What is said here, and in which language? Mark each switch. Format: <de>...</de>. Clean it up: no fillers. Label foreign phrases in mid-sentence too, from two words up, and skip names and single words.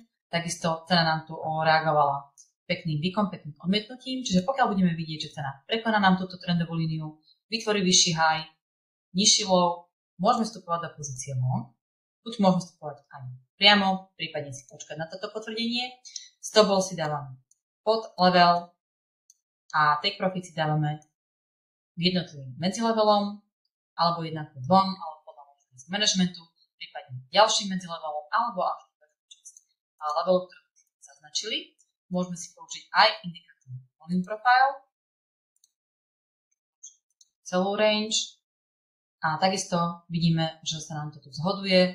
<sk>Takisto cena nám tu reagovala pekným výkom, pekným odmietnutím. Čiže pokiaľ budeme vidieť, že cena prekoná nám túto trendovú líniu, vytvorí vyšší high, nižší low, môžeme vstupovať do pozície long. Buď môžeme vstupovať aj priamo, prípadne si počkať na toto potvrdenie.</sk> <en>Stop loss</en> <sk>si dávame pod level a</sk> <en>take profit</en> <sk>si dávame k jednotlivým medzilevelom, alebo jednak k dvom, alebo podľa managementu, prípadne ďalším medzilevelom, alebo až levelu, ktorý sme zaznačili. Môžeme si použiť aj indikátor</sk> <en>volume profile,</en> <sk>celú range a takisto vidíme, že sa nám to tu zhoduje.</sk>